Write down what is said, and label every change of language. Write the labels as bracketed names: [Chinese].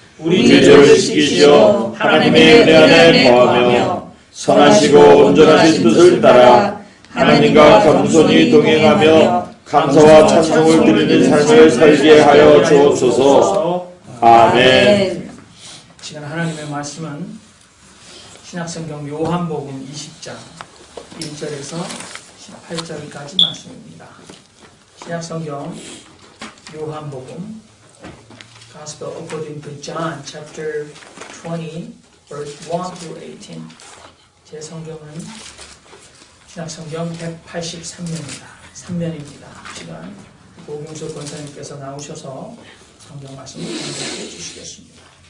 [Korean] 우리 죄를 씻기시어 하나님의 은혜 안에 거하며 선하시고 온전하신 뜻을 따라 하나님과 겸손히 동행하며 감사와 찬송을 드리는 삶을 살게 하여 주옵소서. 아멘. 시간 하나님의 말씀은 신약성경 요한복음 20장 1절에서 18절까지 말씀입니다. 신약성경 요한복음 [English] Gospel according to John chapter 20 verse 1 through 18. [Korean] 제 성경은 신약성경 183면입니다. 3면입니다. 시간 고경수 권사님께서 나오셔서 성경 말씀을 공부해 주시겠습니다.